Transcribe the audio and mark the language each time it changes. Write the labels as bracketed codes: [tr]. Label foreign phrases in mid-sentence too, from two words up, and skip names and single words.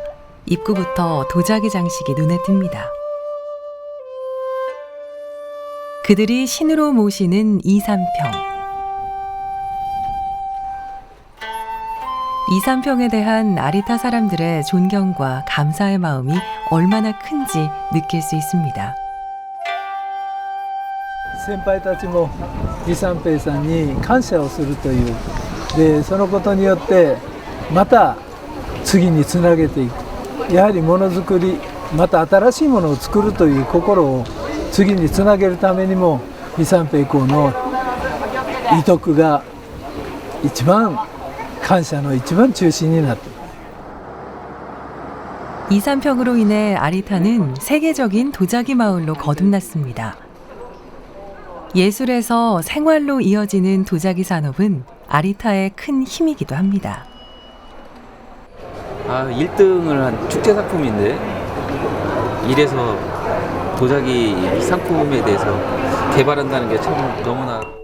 [ko] 입구부터 도자기 장식이 눈에 띕니다. 그들이 신으로 모시는 이삼평. 이삼평에 대한 아리타 사람들의 존경과 감사의 마음이 얼마나 큰지 느낄 수 있습니다. [ja] 先輩たちも李三平さんに感謝をするというでそのことによってまた次につなげていくやはりものづくりまた新しいものを作るという心を次につなげるためにも李三平公の遺徳が一番感謝の一番中心になっています。 [ko] 이삼평으로 인해 아리타는 세계적인 도자기 마을로 거듭났습니다. 예술에서 생활로 이어지는 도자기 산업은 아리타의 큰 힘이기도 합니다. 1등을 한 축제 상품인데 이래서 도자기 상품에 대해서 개발한다는 게 참 너무나.